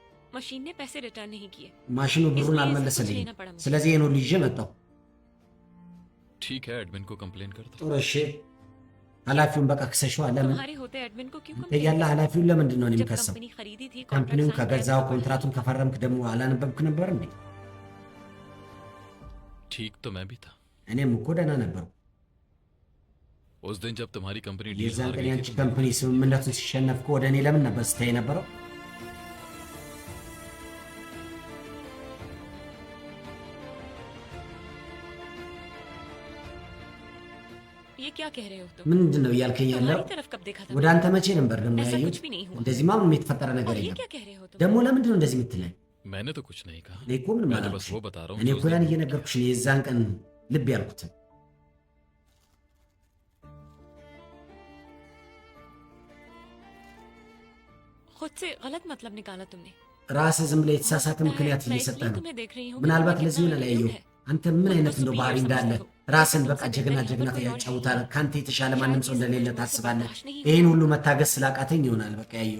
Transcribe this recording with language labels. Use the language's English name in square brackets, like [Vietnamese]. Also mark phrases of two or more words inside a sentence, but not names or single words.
[Hindi] मशीन ने पैसे रिटर्न नहीं किए [Amharic] ማሽኑ ብሩን አልመለሰልኝም። ስለዚህ ይሄን ሁሉ ይዤ መጣሁ። [Hindi] ठीक है एडमिन को कंप्लेन कर दो [Amharic] ጥሩ እሺ፣ ኃላፊውን በቃ ክሰሽዋ። ለምን [Hindi] तुम्हारे होते एडमिन को क्यों [Amharic] አንተ ያለ ኃላፊውን ለምንድን ነው [Hindi] जब [Amharic] የሚከሰው? [Hindi] कंपनी खरीदी थी [Amharic] ካምፓኒውን [Hindi] कॉन्ट्रैक्ट [Amharic] ከገዛው ኮንትራቱን ከፈረምክ ደግሞ አላነበብክ ነበር እንዴ? [Hindi] ठीक तो मैं भी था [Amharic] እኔም እኮ ደህና ነበርኩ። [Hindi] उस दिन जब तुम्हारी कंपनी डील [Amharic] የዛን [Hindi] हार [Amharic] ቀን [Hindi] गई [Amharic] ያንቺ [Hindi] थी [Amharic] ካምፓኒ ስምምነቱን ሲሸነፍ እኮ ወደ እኔ ለምን ነበር ስታይ የነበረው? [Hindi] ये क्या कह रहे हो तुम [Amharic] ምንድን ነው እያልከኝ ያለው? [Hindi] तुम्हारी तरफ कब देखा था [Amharic] ወደ አንተ መቼ ነበር ደግሞ [Hindi] ऐसा [Amharic] ያየሁት? [Hindi] कुछ भी नहीं हुआ [Amharic] እንደዚህማ ምንም የተፈጠረ ነገር [Hindi] और ये [Amharic] የለም። [Hindi] क्या कह रहे हो तुम [Amharic] ደግሞ ለምንድን ነው እንደዚህ የምትለኝ? [Hindi] मैंने तो कुछ नहीं कहा [Amharic] እኔ እኮ ምንም [Hindi] मैं तो बस [Amharic] አላልኩሽም። [Hindi] वो बता रहा हूँ [Amharic] እኔ [Hindi] कि [Amharic] እኮ [Hindi] उस [Amharic] ያን [Hindi] दिन [Amharic] እየነገርኩሽ ነው የዛን ቀን ልብ ያልኩትን። [Hindi] खुद से गलत मतलब निकाला तुमने [Amharic] ራስህ ዝም ብለህ የተሳሳተ ምክንያት [Hindi] मैं [Amharic] እየሰጠህ [Hindi] इसलिए [Amharic] ነው። [Hindi] तुम्हें देख रही हूँ [Amharic] ምናልባት [Hindi] कि [Amharic] ለዚህ ሆነ ላይ ያየሁ አንተ ምን አይነት እንደው ባህሪ እንዳለ ራስን በቃ ጀግና ጀግና ያጫውታል። ካንተ የተሻለ ማንም ሰው እንደሌለ ታስባለህ። ይህን ሁሉ መታገስ ስላቃተኝ ይሆናል በቃ ያየሁ።